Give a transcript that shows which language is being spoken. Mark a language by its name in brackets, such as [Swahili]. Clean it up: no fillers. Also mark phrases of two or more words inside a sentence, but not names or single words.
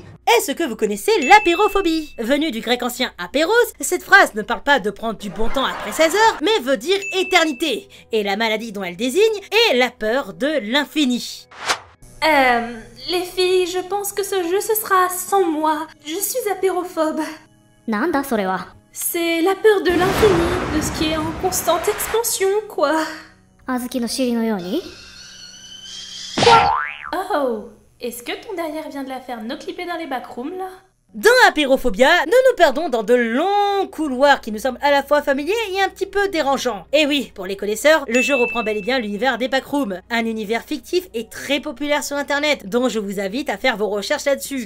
[French] Est-ce que vous connaissez l'apérophobie? Venue du grec ancien apéros, cette phrase ne parle pas de prendre du bon temps après 16 heures, mais veut dire éternité. Et la maladie dont elle désigne est la peur de l'infini. Les filles, je pense que ce jeu, ce sera sans moi. Je suis apérophobe. [Japanese] なんだそれは。 [French] C'est la peur de l'infini, de ce qui est en constante expansion, quoi. [Japanese] 小豆の尻のように。 [French] Oh, est-ce que ton derrière vient de la faire no clipper dans les backrooms, là? Dans Apérophobia, nous nous perdons dans de longs couloirs qui nous semblent à la fois familiers et un petit peu dérangeants. Et oui, pour les connaisseurs, le jeu reprend bel et bien l'univers des backrooms, un univers fictif et très populaire sur internet, dont je vous invite à faire vos recherches là-dessus.